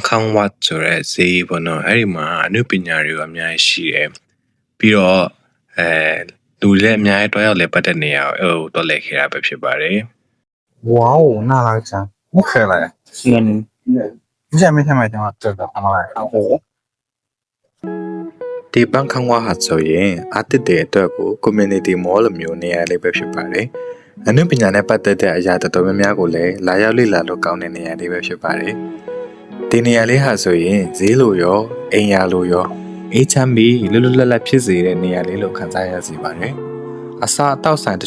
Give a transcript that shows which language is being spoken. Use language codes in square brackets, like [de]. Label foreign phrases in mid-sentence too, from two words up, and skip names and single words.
[my] ခေါင်ဝတ်ဆိုတဲ့ဈေးပေါ့နော်အဲ့ဒီမှာအနုပညာတွေအများကြီးရှိတယ်ပြီးတော့လူလည်းအများကြီးတွားရောက်လဲပတ်တဲ့နေရာကိုတော့လဲခဲ့တာပဲဖြစ်ပါတယ် [th] 哇哦น่ารักจังไม่เคยเลยไม่ใช่จังหวะเจอแบบทำอะไรโอ้โห [my] ဒီဘန်ခေါင်ဝတ်ဟာဆိုရင်အတစ်တဲ့အတွက်ကို [en] community mall [my] လိုမျိုးနေရာလေးပဲဖြစ်ပါတယ်အနုပညာနဲ့ပတ်သက်တဲ့အရာတော်တော်များများကိုလည်းလာရောက်လေ့လာလို့ကောင်းတဲ့နေရာလေးပဲဖြစ်ပါတယ်ဒီနေရာလေးဟာဆိုရင်ဈေးလိုရောအိမ်ယာလိုရောအေးချမ်းပြီးလွတ်လွတ်လပ်လပ်ဖြစ်စေတဲ့နေရာလေးလို့ခံစားရစီပါတယ်အစားအသောက်ဆိုင်တ